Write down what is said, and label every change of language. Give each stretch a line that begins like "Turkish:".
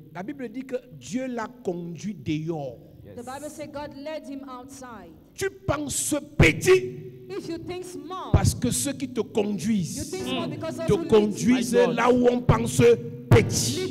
French: La Bible dit que Dieu l'a conduit dehors.
English: The Bible says God led him outside.
French: Tu penses petit
English: If you think small,
French: parce que ceux qui te conduisent
English: you think small because those
French: te
English: who lead
French: conduisent là où on pense petit.